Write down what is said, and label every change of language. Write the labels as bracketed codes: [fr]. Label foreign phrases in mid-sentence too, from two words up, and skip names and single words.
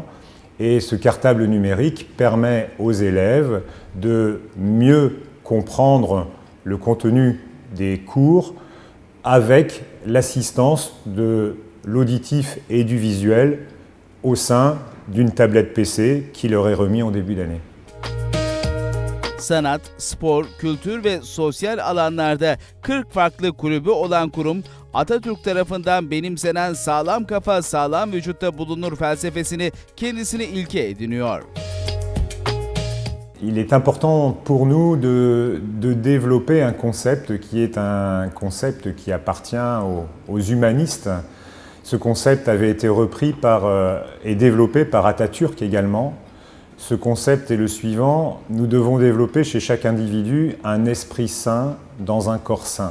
[fr] Et ce cartable numérique permet aux élèves de mieux comprendre le contenu des cours avec l'assistance de l'auditif et du visuel au sein d'une tablette PC qui leur est remis en début d'année. [tr] sanat, spor, kültür ve sosyal alanlarda 40 farklı kulübü olan kurum, Atatürk tarafından benimsenen sağlam kafa sağlam vücutta bulunur felsefesini kendisine ilke ediniyor. [fr] Il est important pour nous de développer un concept qui est un concept qui appartient aux humanistes. Ce concept avait été repris et développé par Atatürk également. Ce concept est le suivant: nous devons développer chez chaque individu un esprit sain dans un corps sain.